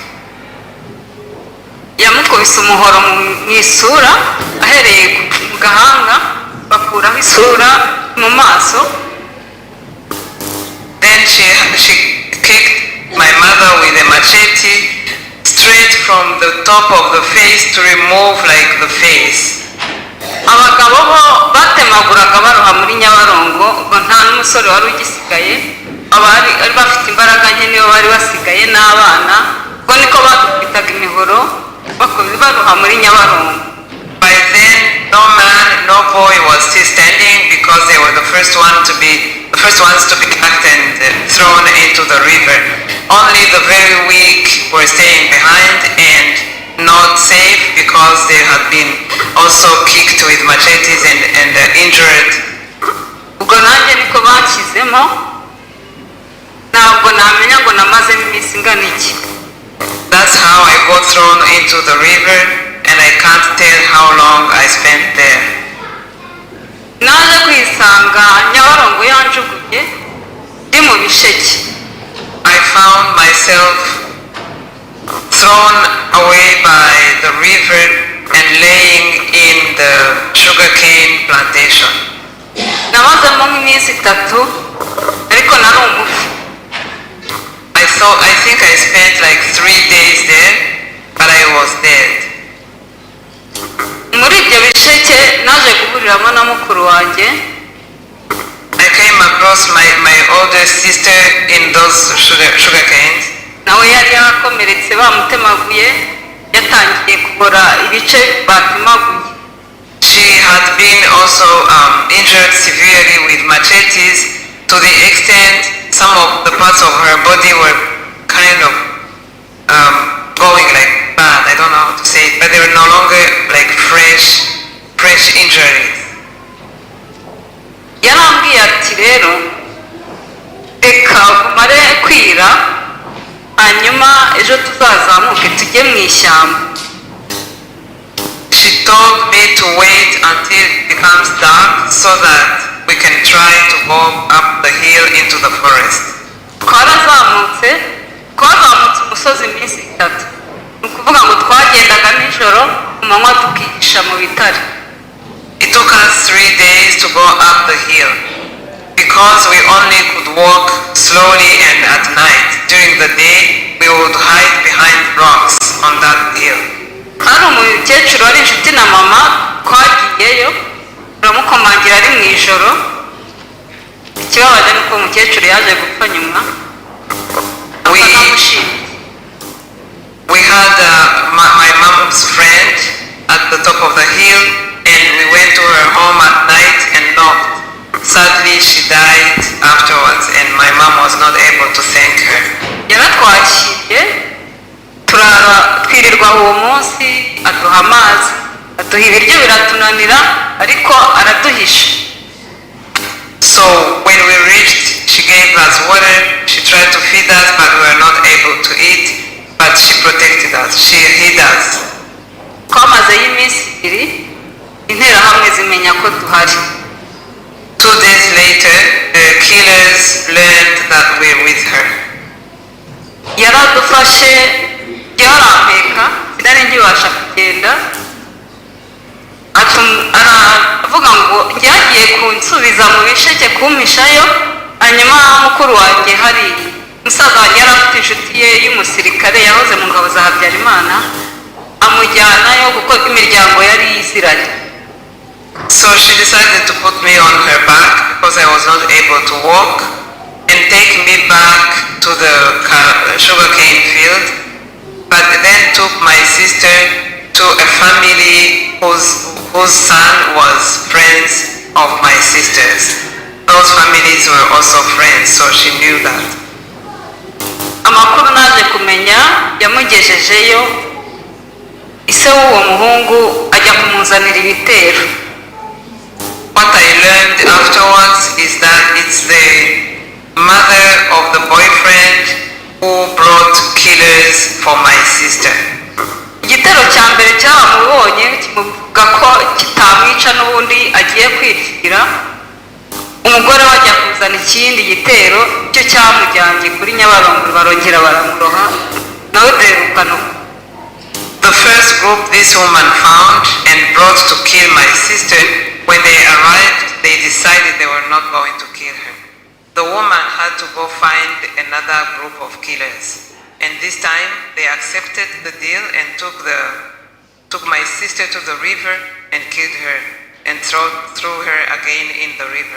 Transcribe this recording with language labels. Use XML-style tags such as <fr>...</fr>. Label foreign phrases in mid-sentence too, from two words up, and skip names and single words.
<rw>Yamukubise umuhoro mu isura ahereye mu gahanga bakuraho isura mu maso.</rw> <en>Then she kicked my mother with a machete straight from the top of the face to remove like the face.</en> <rw>Abagabo bo batemaguraga baroha muri Nyabarongo, nta n'umusore wari ugisigaye, abari bafite imbaraga nke niyo bari basigaye n'abana, ubwo niko badukubitaga imihoro baroha muri Nyabarongo.</rw> <en>By then, no man, no boy was still standing because they were the first ones to be packed and thrown into the river. Only the very weak were staying behind and not safe because they had been also kicked with machetes and injured.</en> <rw>Ubwo nanjye niko bakizemo, ntabwo namenya ngo namazemo iminsi ingana iki.</rw> <en>That's how I got thrown into the river, and I can't tell how long I spent there.</en> <rw>Naje kwisanga Nyabarongo yanjugunye ndi mu bisheke.</rw> <en>I found myself thrown away by the river and laying in the sugarcane plantation.</en> <rw>Namazemo nk'iminsi 3 ariko nari umufu.</rw> <en>I think I spent like 3 days there, but I was dead.</en> <rw>Muri ibyo bisheke naje guhuriramo na mukuru wanjye.</rw> <en>I came across my older sister in those sugar canes.</en> <rw>Nawe yari yakomeretse bamutemaguye, yatangiye kubora ibice batemaguye.</rw> <en>She had been also injured severely with machetes to the extent some of the parts of her body were kind of going like bad. I don't know how to say it, but they were no longer like fresh injuries.</en> <rw>Yarambwiye ati rero reka kumare kwira hanyuma ejo tuzazamuke tujye mu ishyamba.</rw> <en>She told me to wait until it becomes dark so that we can try to go up the hill into the forest.</en> <rw>Twazamutse umusozi iminsi 3. Ni ukuvuga ngo twagendaga nijoro ku manywa tukihisha mu bitare.</rw> <en>It took us 3 days to go up the hill because we only could walk slowly and at night. During the day, we would hide behind rocks on that hill.</en> <rw>Hari umukecuru wari inshuti na mama twagiyeyo turamukomangira ari mu ijoro. Ikibabaje nuko umukecuru yaje gupfa nyuma.</rw> <en>We had my mom's friend at the top of the hill, and we went to her home at night and knocked. Sadly, she died afterwards, and my mom was not able to thank her.</en> <rw>Yaratwakiriye twirirwa uwo munsi, aduha amazi, aduha ibiryo biratunanira ariko araduhisha.</rw> <en>So when we reached, she gave us water. She tried to feed us, but we were not able to eat. But she protected us. She hid us.</en> <rw>Twamazeyo iminsi 2, interahamwe zimenya ko duhari.</rw> <en>2 days later, the killers learned that we're with her.</en> <rw>Yaradufashe yarampeka sinari nkibasha kugenda. Aravuga ngo yagiye kunsubiza mu bisheke kumpishayo, hanyuma mukuru wanjye hari umusaza wanjye yari afite inshuti ye y'umusirikare yahoze mu ngabo za Habyarimana amujyanayo kuko imiryango yari yisiranye.</rw> <en>So she decided to put me on her back because I was not able to walk and take me back to the sugarcane field, but then took my sister to a family whose son was friends of my sisters. Those families were also friends, so she knew that.</en> <rw>Amakuru naje kumenya yamugejejeyo ise w'uwo muhungu ajya kumuzanira ibitero.</rw> <en>What I learned afterwards is that it's the mother of the boyfriend who brought killers for my sister.</en> <rw>Igitero cya mbere cyamubonye kimuvuga ko kitamwica n'ubundi agiye kwipfira. Umugore wajya kuzana ikindi gitero cyo cyamujyanye kuri Nyabarongo barongera baramuroha nawe derukano.</rw> <en>The first group this woman found and brought to kill my sister, when they arrived, they decided they were not going to kill her. The woman had to go find another group of killers. And this time they accepted the deal and took my sister to the river and killed her and threw her again in the river.</en>